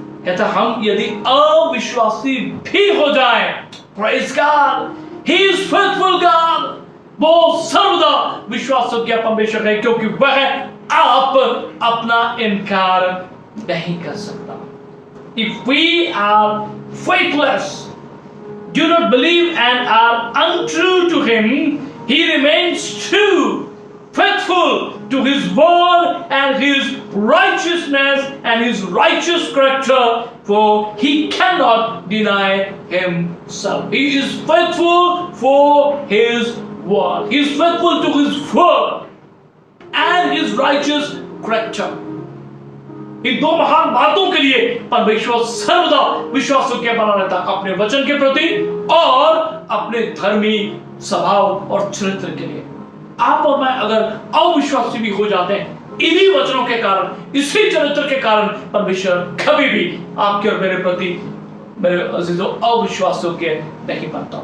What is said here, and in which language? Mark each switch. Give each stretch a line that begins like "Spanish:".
Hindi: कहता हम यदि अविश्वासी भी हो जाएं,
English: praise God, He is faithful God,
Hindi: वो सर्वदा विश्वास योग्य परमेश्वर है, क्योंकि वह आप अपना इनकार नहीं कर सकता।
English: If we are faithless, do not believe and are untrue to Him, He remains true, faithful to His word and His righteousness and His righteous character, for He cannot deny Himself. He is faithful for His word. He is faithful to His word and His righteous character.
Hindi: इन 2 महान बातों के लिए परमेश्वर सर्वदा विश्वास योग्य बना रहता है, अपने वचन के प्रति और अपने धर्मी स्वभाव और चरित्र के लिए। आप और मैं अगर अविश्वासी भी हो जाते हैं, इन्हीं वचनों के कारण, इसी चरित्र के कारण, परमेश्वर कभी भी आपके और मेरे प्रति, मेरे अजीजों, अविश्वास योग्य नहीं बनता।